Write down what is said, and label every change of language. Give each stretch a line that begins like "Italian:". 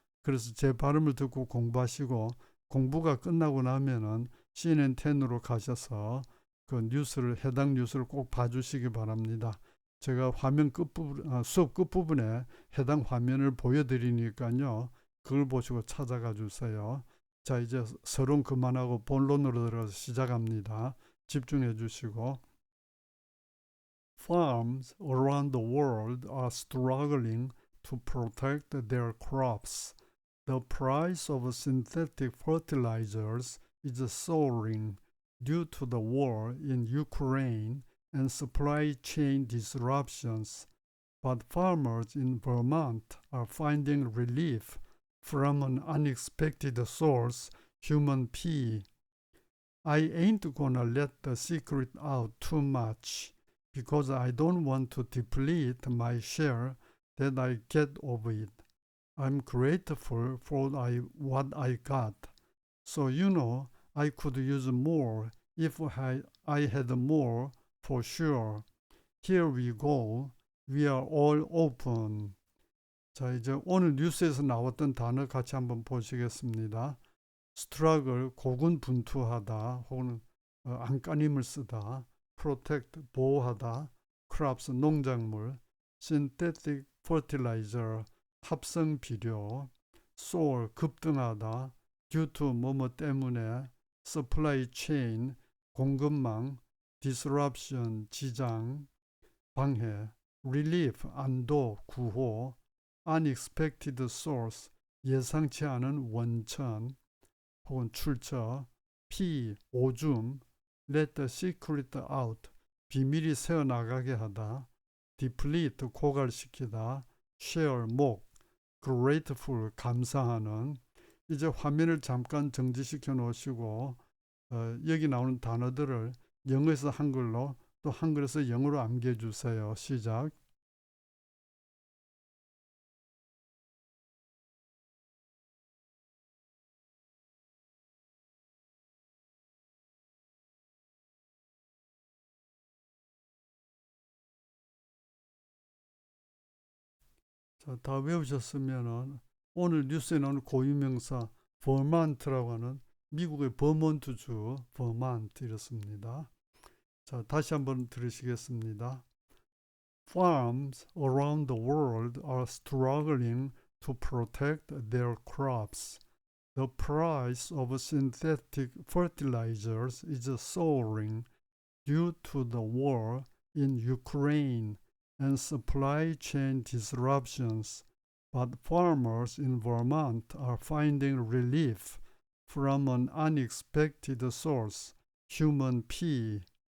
Korean: 그래서 제 발음을 듣고 공부하시고, 공부가 끝나고 나면은 CNN10으로 가셔서 해당 뉴스를 꼭 봐주시기 바랍니다. 제가 수업 끝부분에 해당 화면을 보여드리니까요. 그걸 보시고 찾아가 주세요. 자, 이제 서론 그만하고 본론으로 들어가서 시작합니다. 집중해 주시고.
English: Farms around the world are struggling to protect their crops. The price of synthetic fertilizers is soaring due to the war in Ukraine and supply chain disruptions, but farmers in Vermont are finding relief from an unexpected source, human pea. I ain't gonna let the secret out too much because I don't want to deplete my share that I get of it. I'm grateful for what I got. So, I could use more if I had more for sure. Here we go. We are all open.
Korean: 자, 이제 오늘 뉴스에서 나왔던 단어 같이 한번 보시겠습니다. struggle, 고군분투하다, 혹은 안간힘을 쓰다, protect, 보호하다, crops, 농작물, synthetic fertilizer, 합성 비료, soar, 급등하다, due to 뭐뭐 때문에, supply chain, 공급망, disruption, 지장, 방해, relief, 안도, 구호, unexpected source, 예상치 않은 원천 혹은 출처, 피, 오줌, let the secret out, 비밀이 새어나가게 하다. deplete, 고갈시키다. share, 목, grateful, 감사하는. 이제 화면을 잠깐 정지시켜 놓으시고 여기 나오는 단어들을 영어에서 한글로 또 한글에서 영어로 암기해 주세요. 시작. 자, 다 외우셨으면은 오늘 뉴스에 나오는 고유명사 버만트라고 하는 미국의 버몬트주 버만트 이렇습니다. 자, 다시 한번 들으시겠습니다.
English: Farms around the world are struggling to protect their crops. The price of synthetic fertilizers is soaring due to the war in Ukraine and supply chain disruptions, but farmers in Vermont are finding relief from an unexpected source, human pea.